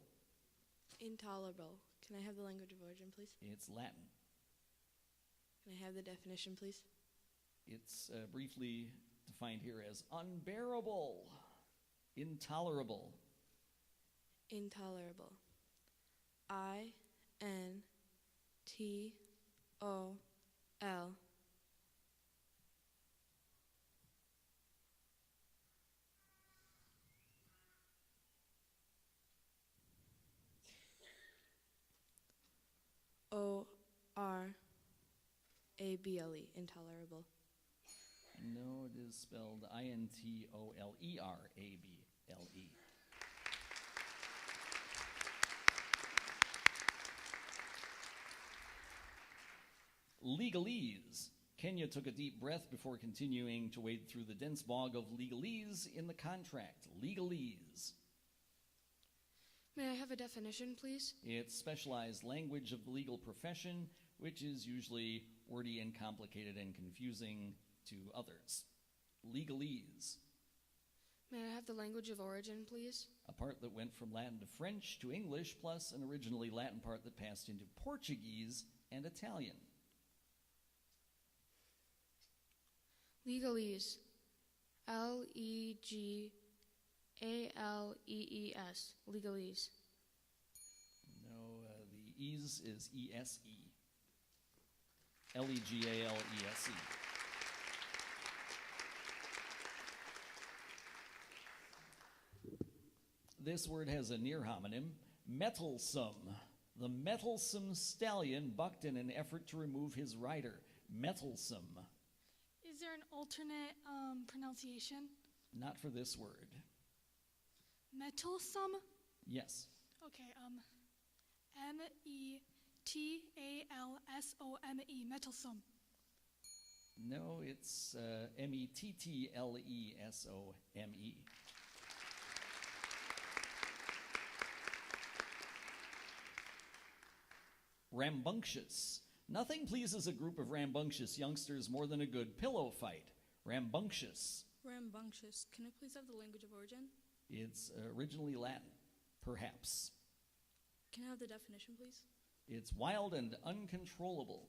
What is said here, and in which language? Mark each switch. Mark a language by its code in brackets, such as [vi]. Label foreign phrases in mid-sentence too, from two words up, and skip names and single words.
[en] Intolerable. Can I have the language of origin, please? It's Latin. Can I have the definition, please? It's briefly defined here as unbearable. Intolerable. Intolerable. I-N-T-O-L. O-R-A-B-L-E. Intolerable. No, it is spelled I-N-T-O-L-E-R-A-B-L-E. Legalese. Kenya took a deep breath before continuing to wade through the dense bog of legalese in the contract. Legalese. May I have a definition, please? It's specialized language of the legal profession, which is usually wordy and complicated and confusing to others. Legalese. May I have the language of origin, please? A part that went from Latin to French to English, plus an originally Latin part that passed into Portuguese and Italian. Legalese. L-E-G-A-L-E-E-S. Legalese. No, the ease is E-S-E. L-E-G-A-L-E-S-E. This word has a near homonym, mettlesome. The mettlesome stallion bucked in an effort to remove his rider. Mettlesome. Is there an alternate pronunciation? Not for this word. Mettlesome? Yes. Okay, M-E-T-A-L-S-O-M-E, mettlesome. No, it's M-E-T-T-L-E-S-O-M-E. Rambunctious. Nothing pleases a group of rambunctious youngsters more than a good pillow fight. Rambunctious. Rambunctious. Can I please have the language of origin? It's originally Latin, perhaps. Can I have the definition, please? It's wild and uncontrollable.